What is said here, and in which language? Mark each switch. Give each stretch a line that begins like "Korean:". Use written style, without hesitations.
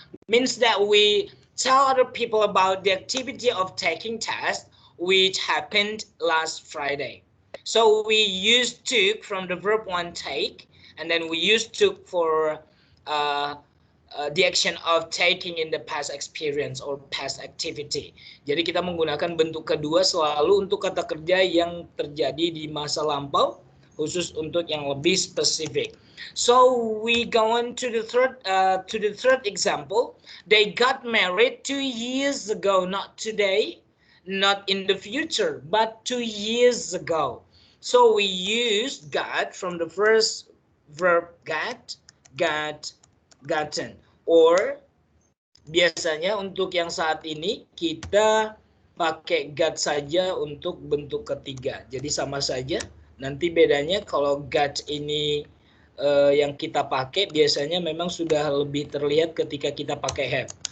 English: Means that we tell other people about the activity of taking tests, which happened last Friday. So we use took from the verb one take, and then we use took for the action of taking in the past experience or past activity.
Indonesian: Jadi kita menggunakan bentuk kedua selalu untuk kata kerja yang terjadi di masa lampau, khusus untuk yang lebih spesifik.
English: So we go on to the third example. They got married 2 years ago, not today, not in the future, but 2 years ago. So we use got from the first verb got, gotten.
Indonesian: Or biasanya untuk yang saat ini kita pakai got saja untuk bentuk ketiga. Jadi sama saja. Nanti bedanya kalau got ini yang kita pakai biasanya memang sudah lebih terlihat ketika kita pakai have.